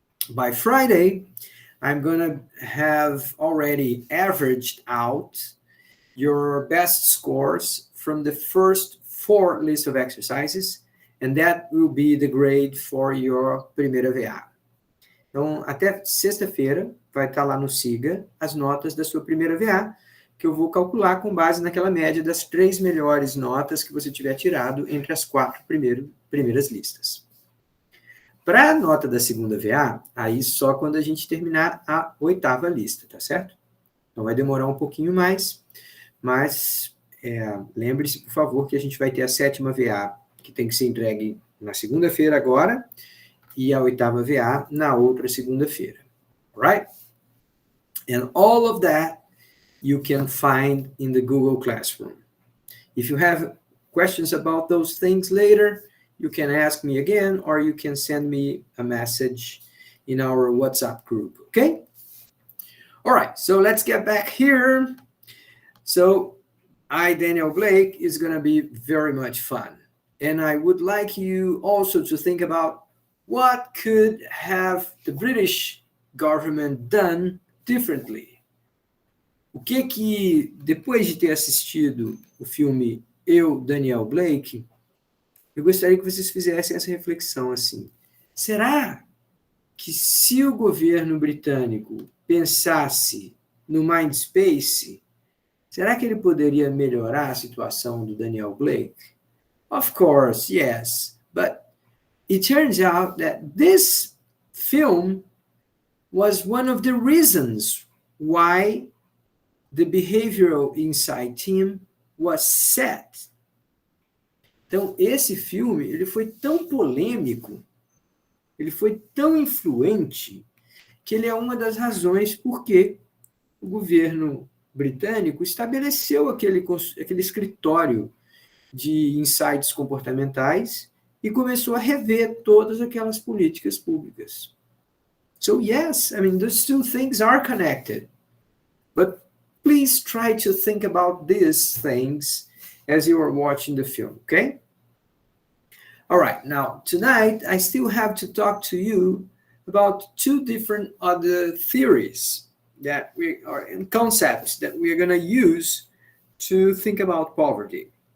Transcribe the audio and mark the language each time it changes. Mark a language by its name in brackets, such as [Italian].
[English] By Friday, I'm going to have already averaged out your best scores from the first 4 lists of exercises, and that will be the grade for your [Portuguese] primeira VA. Então, até sexta-feira vai estar lá no SIGA as notas da sua primeira VA, que eu vou calcular com base naquela média das 3 melhores notas que você tiver tirado entre as 4 primeiras listas. Para a nota da segunda VA, aí só quando a gente terminar a 8ª lista, tá certo? Então vai demorar um pouquinho mais, mas lembre-se, por favor, que a gente vai ter a 7ª VA, que tem que ser entregue na segunda-feira agora, e a 8ª VA na outra segunda-feira. [English] Right? And all of that you can find in the Google Classroom. If you have questions about those things later, you can ask me again, or you can send me a message in our WhatsApp group, okay? All right, so let's get back here. So Daniel Blake, is going to be very much fun. And I would like you also to think about what could have the British government done differently. [Portuguese] O que depois de ter assistido o filme Eu, Daniel Blake, eu gostaria que vocês fizessem essa reflexão assim. Será que se o governo britânico pensasse no Mindspace, será que ele poderia melhorar a situação do Daniel Blake? [English] Of course, yes. But it turns out that this film was one of the reasons why the Behavioral Insight Team was set. [Portuguese] Então, esse filme, ele foi tão polêmico, ele foi tão influente, que ele é uma das razões por que o governo britânico estabeleceu aquele escritório de insights comportamentais e começou a rever todas aquelas políticas públicas. [English] So yes, I mean, those two things are connected. But please try to think about these things as you are watching the film, okay? All right, now, tonight, I still have to talk to you about 2 different other theories that and concepts that we're going to use to think about poverty.